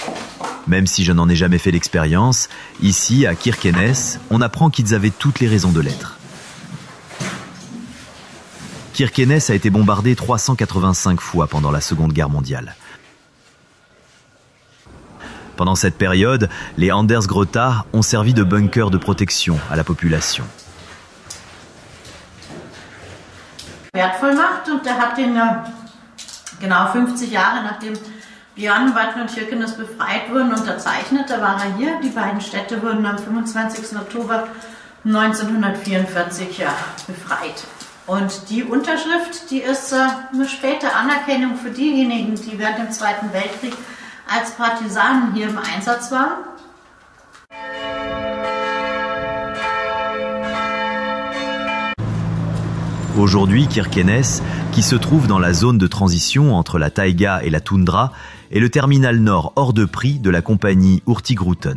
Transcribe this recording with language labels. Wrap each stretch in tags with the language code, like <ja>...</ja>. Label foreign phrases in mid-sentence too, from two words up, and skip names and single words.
<fr>Même si je n'en ai jamais fait l'expérience, ici, à Kirkenes, on apprend qu'ils avaient toutes les raisons de l'être. Kirkenes a été bombardé 385 fois pendant la Seconde Guerre mondiale. Pendant cette période, les Andersgrottar ont servi de bunker de protection à la population.</fr> <de>Wertvoll macht und der hat den genau 50 Jahre nachdem Björnevatn und Kirkenes befreit wurden, unterzeichnet. Da war er hier. Die beiden Städte wurden am 25. Oktober 1944 befreit. Und die Unterschrift, die ist eine späte Anerkennung für diejenigen, die während dem Zweiten Weltkrieg als Partisanen hier im Einsatz waren.</de> <fr>Aujourd'hui, Kirkenes, qui se trouve dans la zone de transition entre la taïga et la toundra, est le terminal nord hors de prix de la compagnie Hurtigruten.</fr>